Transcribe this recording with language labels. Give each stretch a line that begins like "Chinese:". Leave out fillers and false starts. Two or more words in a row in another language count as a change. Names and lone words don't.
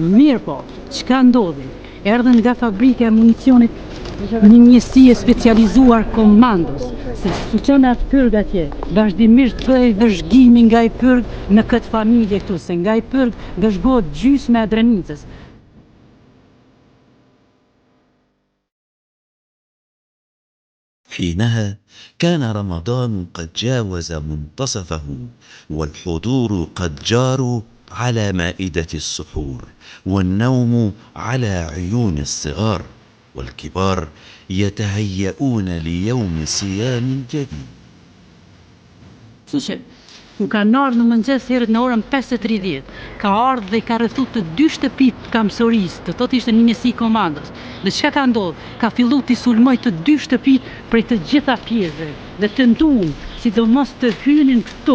Albanian: Mirë po, çka ndodhi? Erdhën nga fabrika e municionit një njësi e specializuar komandos, se fuqon atë pyrg atje, vazhdimisht bëj vëzhgimi nga i pyrg në këtë familje këtu, se nga i pyrg vëzhgohet gjysmë e Drenicës.
Arabic: حينها كان رمضان قد جاوز منتصفه والحضور قد جاروا على مائدة السحور والنوم على عيون الصغار والكبار يتهيئون ليوم صيام جديد.
Albanian: Ku kanë ardhur në mëngjes herët në orën 5:30, ka ardhur dhe ka rrethu të 2 shtëpit kamësorisë, të thotë ishte një njësi komandos. Dhe çka ka ndodhur? Ka filluar të sulmoj të 2 shtëpit prej të gjitha pjesëve dhe tentuan sidomos të hynin këtu.